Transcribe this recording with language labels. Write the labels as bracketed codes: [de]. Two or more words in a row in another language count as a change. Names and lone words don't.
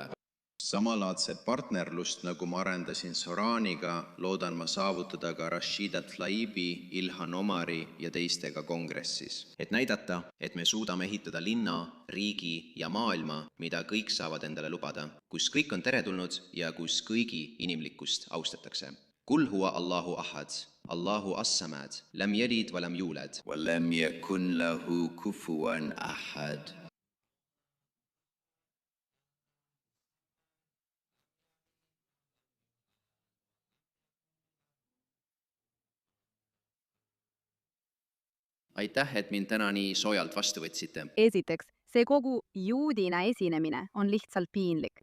[et] Samalaadset partnerlust, nagu ma arendasin Soraniga, loodan ma saavutada ka Rashida Tlaibi, Ilhan Omari ja teistega kongressis. Et näidata, et me suudame ehitada linna, riigi ja maailma, mida kõik saavad endale lubada, kus kõik on teretulnud ja kus kõigi inimlikkust austatakse. [ar] قل هو الله أحد، الله الصمد، لم يلد ولم يولد، ولم يكن له كفوا أحد. [et] Aitäh, et mind täna nii soojalt vastu võtsite. Esiteks, see kogu juudina esinemine on lihtsalt piinlik.